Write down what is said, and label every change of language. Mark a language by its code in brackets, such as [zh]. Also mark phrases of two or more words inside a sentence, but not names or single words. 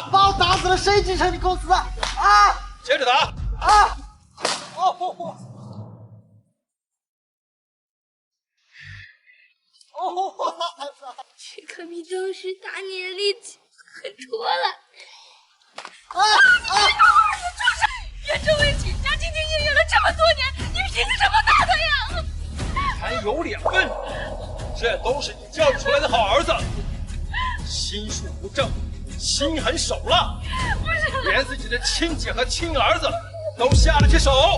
[zh] 把我打死了，誰繼承你公司啊？接着打！这可比当時打你的力氣狠多了。住手！遠州為秦家兢兢業業了這麼多年，你憑什麼打他呀？還有臉問？這都是你教育出來的好兒子，心術不正，心狠手辣，連自己的親姐和親兒子都下得去手。